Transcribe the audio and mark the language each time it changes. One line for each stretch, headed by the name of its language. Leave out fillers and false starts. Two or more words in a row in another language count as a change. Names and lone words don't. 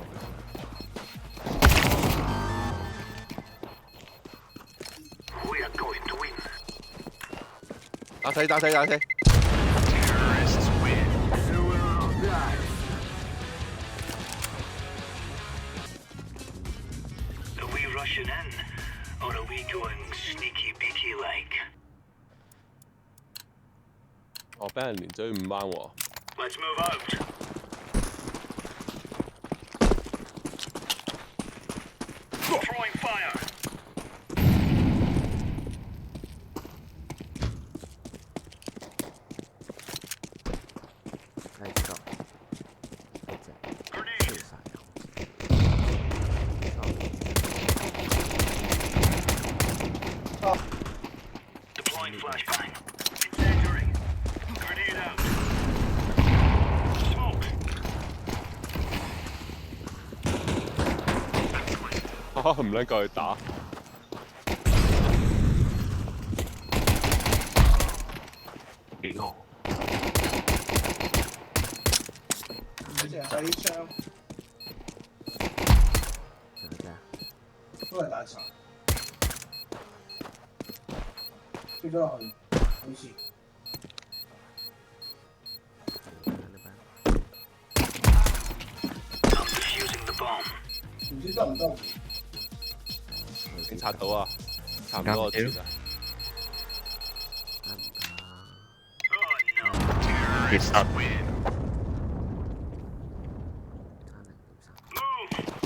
Cantonese: 打死打死打死！
English: Are we rushing in, or are we going sneaky beaky like?
Cantonese: 我俾人連追5班喎。
English: Let's move out. Throwing fire. Let's go。
Cantonese: 一隻
English: Grenade.
Cantonese: 跳晒油。
English: Deploying flashbang. Incendiary. Grenade out. Smoke.
Cantonese: 唔撚夠佢打。屌，嗰隻喺窗，仲有隻都係大殘，跌咗落去，好似。
English: I'm defusing the bomb.
Cantonese: 唔知得唔得？已經拆到啊，差唔多絕啊！啱唔得？
English: Oh no.
Cantonese: 其實差0.3。
English: Move.